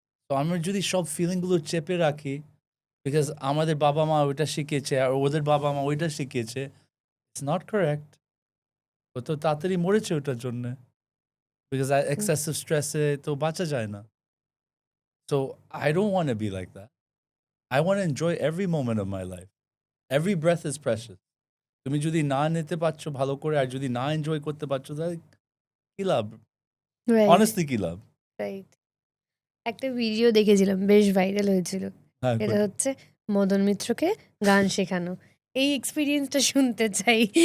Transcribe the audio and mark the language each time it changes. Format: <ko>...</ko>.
<bn>তো আমরা যদি সব ফিলিংগুলো চেপে রাখি, বিকজ আমাদের বাবা মা ওইটা শিখিয়েছে আর ওদের বাবা মা ওইটা শিখিয়েছে,</bn> <en>It's not correct.</en> <bn>ও তো তাড়াতাড়ি মরেছে ওটার জন্য, বিকজ এক্সেসিভ স্ট্রেসে তো বাঁচা যায় না।</bn> <en>So I don't want to be like that. I want to enjoy every moment of my life. Every breath is precious.</en> <bn>তুমি যদি না নিতে পারছো ভালো করে, আর যদি না এনজয় করতে পারছো, তাহলে কি লাভ? Honestly, কি লাভ? রাইট। একটা ভিডিও দেখেছিলাম, বেশ ভাইরাল হয়েছিল, এটা হচ্ছে মদন মিত্রকে গান শেখানো। এই এক্সপিরিয়েন্সটা শুনতে চাই।</bn>